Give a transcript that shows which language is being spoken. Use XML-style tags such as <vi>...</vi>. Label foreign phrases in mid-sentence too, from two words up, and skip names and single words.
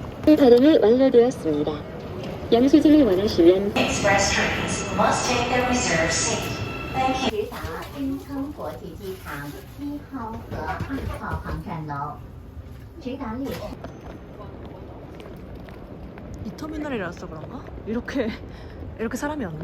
<ko>티켓 발행이 완료되었습니다. 영수증을 원하시면</ko> <en>Express trains must take their reserved seat. Thank you.</en> <zh>直达金坑国际机场1号和2号航站楼，直达列车。</zh> <ko>이 터미널이라서 그런가? 이렇게 사람이 없나?</ko>